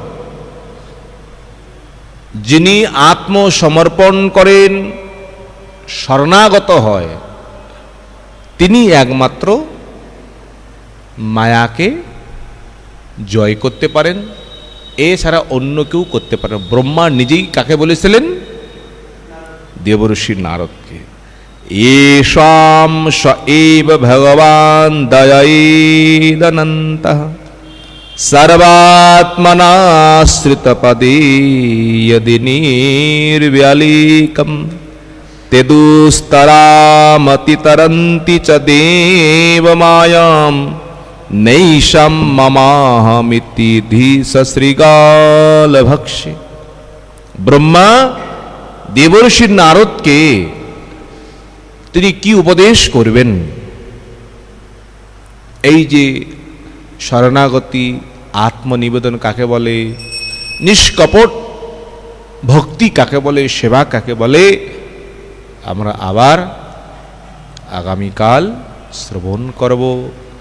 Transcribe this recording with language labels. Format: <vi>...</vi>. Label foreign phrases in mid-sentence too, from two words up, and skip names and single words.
<bn>যিনি আত্মসমর্পণ করেন, শরণাগত হয়, তিনি একমাত্র মায়াকে জয় করতে পারেন, এছাড়া অন্য কেউ করতে পারেন। ব্রহ্মা নিজেই কাকে বলেছিলেন? দেবর্ষি নারদকে।</bn> <sa>येषां स एव भगवान् दयैदनन्तः सर्वात्मनाश्रितपदे यदि निर्व्यलीकं तेदुस्तरामतितरन्ति च देवमायां नैषं ममाहमिति धीसश्रीगालभक्षे।</sa> <bn>ब्रह्मा देवर्षि नारदকে তিনি কি উপদেশ করবেন? এই যে শরণাগতি, আত্মনিবেদন কাকে বলে, নিষ্কপট ভক্তি কাকে বলে, সেবা কাকে বলে, আমরা আবার আগামীকাল শ্রবণ করব।</bn>